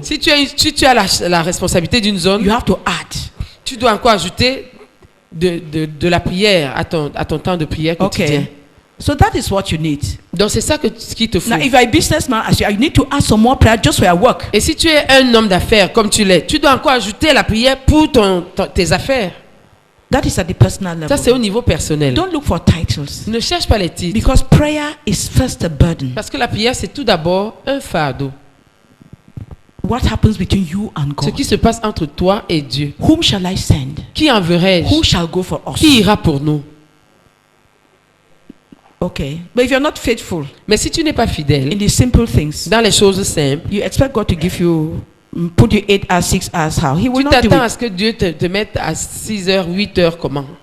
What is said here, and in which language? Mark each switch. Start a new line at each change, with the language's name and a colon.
French: Si tu as la responsabilité d'une zone,
English: you have to add.
French: tu dois encore ajouter de la prière à ton temps de prière quotidien.
English: Okay. So that is what you need.
French: Donc c'est ça ce qu'il te faut.
English: Now, if you are a businessman, as you need to add some more prayer just for your work.
French: Et si tu es un homme d'affaires comme tu l'es, tu dois encore ajouter la prière pour tes affaires.
English: That is at the personal level.
French: Ça c'est au niveau personnel.
English: Don't look for titles.
French: Ne cherche pas les titres.
English: Because prayer is first a burden.
French: Parce que la prière c'est tout d'abord un fardeau.
English: What happens between you and
French: Ce
English: God?
French: qui se passe entre toi et Dieu.
English: Whom shall I send?
French: Qui enverrai-je?
English: Who shall go for us?
French: Qui ira pour nous?
English: Okay. But if you're not faithful
French: Mais si tu n'es pas fidèle
English: in the simple things,
French: dans les choses simples,
English: you expect God to give you, put you 8 hours, 6 hours, how? He will
French: tu
English: not do
French: t'attends à
English: it.
French: ce que Dieu te mette à 6 heures, 8 heures, comment?